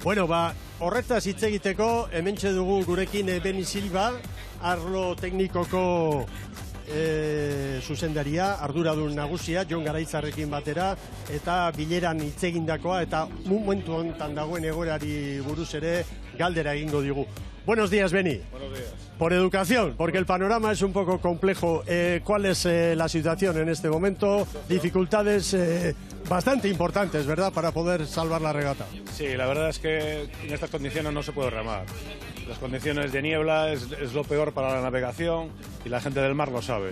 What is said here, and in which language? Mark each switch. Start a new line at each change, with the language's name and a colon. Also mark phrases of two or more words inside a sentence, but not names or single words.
Basque: Bueno, horretaz hitz egiteko, hementxe dugu gurekin Beni Silva, arlo teknikoko zuzendaria, arduradun nagusia, Jon Garaitzarrekin batera, eta bileran hitz egindakoa, eta momentu honetan dagoen egoerari buruz ere galdera egingo digu.
Spanish: Buenos días, Beni. Buenos días. Por educación, porque el panorama es un poco complejo. ¿Cuál es la situación en este momento? Dificultades bastante importantes, ¿verdad?, para poder salvar la regata. Sí, la verdad es que en estas condiciones no se puede remar. Las condiciones de niebla es lo peor para la navegación y la gente del mar lo sabe.